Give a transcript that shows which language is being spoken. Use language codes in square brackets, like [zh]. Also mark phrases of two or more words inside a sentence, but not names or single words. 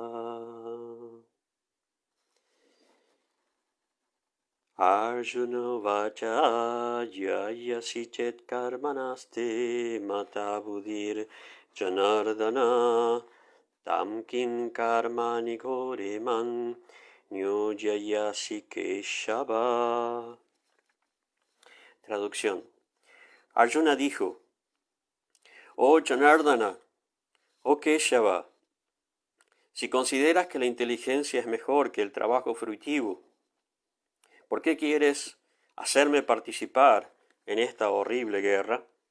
[sa] Arjuna vacha jayasi chet karmanaste mata buddhir janardana tamkin karmani gore man nyojayasi keshava. [es] Traducción. Arjuna dijo: Oh Janardana, oh Keshava, si consideras que la inteligencia es mejor que el trabajo fruitivo, ¿por qué quieres hacerme participar en esta horrible guerra?